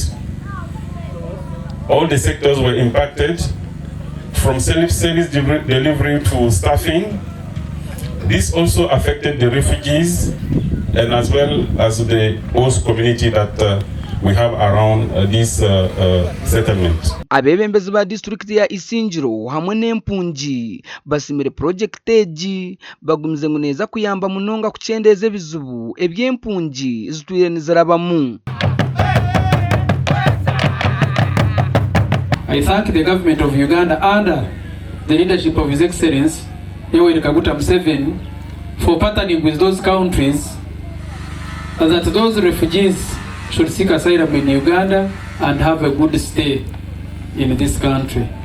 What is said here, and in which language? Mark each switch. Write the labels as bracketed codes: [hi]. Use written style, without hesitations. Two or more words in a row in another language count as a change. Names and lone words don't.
[en] All the sectors were impacted, from service delivery to staffing. This also affected the refugees and as well as the host community that we have around this settlement. [nyn] Abebembezi ba district ya Isingiro hamwe n'empungi basimire purojekiti bagumize nguneza kuyamba munonga kuchendeza ebizubu eby'empungi zitwire nizarabamu. [en] I thank the government of Uganda under the leadership of His Excellency Museveni for partnering with those countries that those refugees should seek asylum in Uganda and have a good stay in this country.